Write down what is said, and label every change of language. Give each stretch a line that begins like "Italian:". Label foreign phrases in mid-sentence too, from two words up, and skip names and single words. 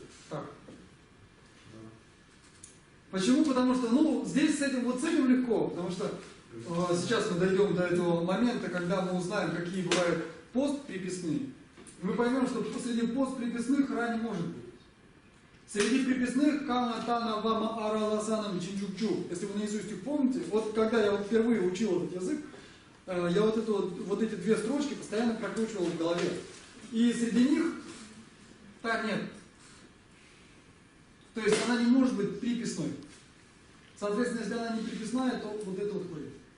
Russian: Так. Почему? Потому что, ну, здесь с этим легко, потому что сейчас мы дойдем до этого момента, когда мы узнаем, какие бывают постприписные. Мы поймем, что среди постприписных ра не может быть. Среди приписных кама, тана, вама, ара, ласана, чинчукчу. Если вы наизусть их помните, вот когда я вот впервые учил этот язык, я вот эти две строчки постоянно прокручивал в голове. И среди них та нет. То есть она не может быть приписной. Соответственно, если она не приписная, то вот это вот корень.